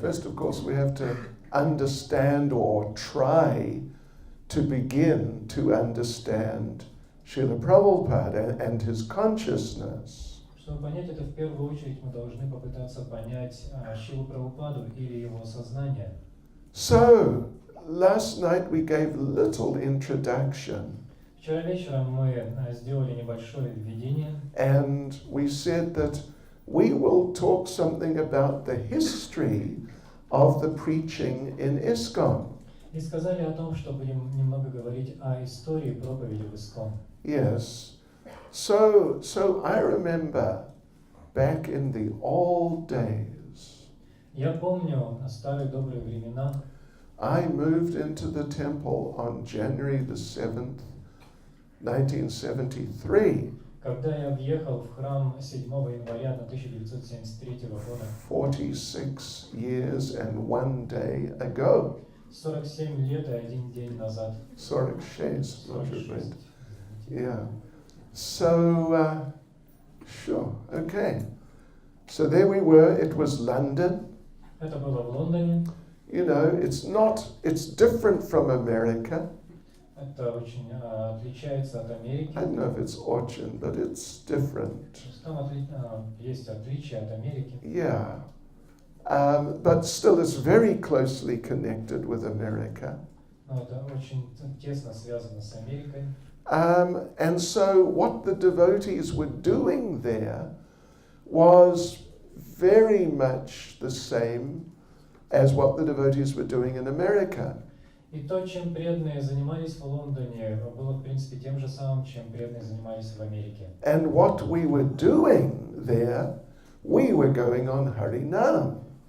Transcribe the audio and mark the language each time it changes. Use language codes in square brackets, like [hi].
[en] First, of course, we have to understand or try to begin to understand Srila Prabhupada and his consciousness. [ru] Чтобы понять это, в первую очередь мы должны попытаться понять Шрилу Прабхупаду или его сознание. [en] So, last night we gave a little introduction. [ru] Вчера вечером мы сделали небольшое введение, [en] And we said that we will talk something about the history of the preaching in ISKCON. [ru] и сказали о том, что будем немного говорить о истории проповеди в ISKCON. [en] Yes. So I remember back in the old days, [ru] Я помню старые добрые времена. [en] I moved into the temple on January the 7th, 1973, [ru] Когда я въехал в храм 7 января 1973 года, [en] 46 years and 1 day ago. [ru] 47 лет и 1 день назад. [en] 46, not your 46. friend. Yeah. So, sure, okay. So there we were, it was London. [ru] Это было в Лондоне. [en] You know, it's different from America. [ru] Это очень отличается от Америки. [en] I don't know if it's очень, but it's different. [ru] Там есть отличия от Америки. [en] Yeah. But still it's very closely connected with America. [ru] Но это очень тесно связано с Америкой. [en] And so what the devotees were doing there was very much the same as what the devotees were doing in America. [ru] И то, чем преданные занимались в Лондоне, было в принципе тем же самым, чем преданные занимались в Америке. [en] And what we were doing there, we were going on Harinam.